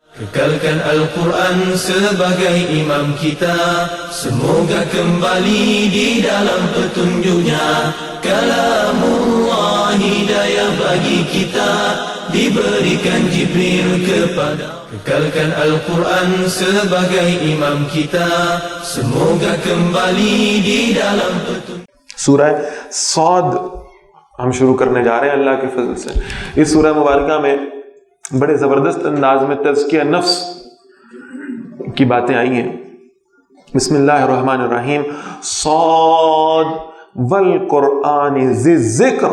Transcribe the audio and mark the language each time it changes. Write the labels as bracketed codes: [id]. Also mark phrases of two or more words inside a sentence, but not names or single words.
[ms] Kekalkan Al-Quran sebagai imam kita, semoga kembali di dalam petunjuknya. Kalamullah hidayah bagi kita, diberikan Jibril kepada. Kekalkan Al-Quran sebagai imam kita, semoga kembali di dalam petunjuk. [ur] سورہ صاد ہم شروع کرنے جا رہے ہیں اللہ کے فضل سے. اس سورہ مبارکہ میں بڑے زبردست انداز میں تزکیہ نفس کی باتیں آئی ہیں. [ar] بسم اللہ الرحمن الرحیم. صاد والقرآن ذی الذکر.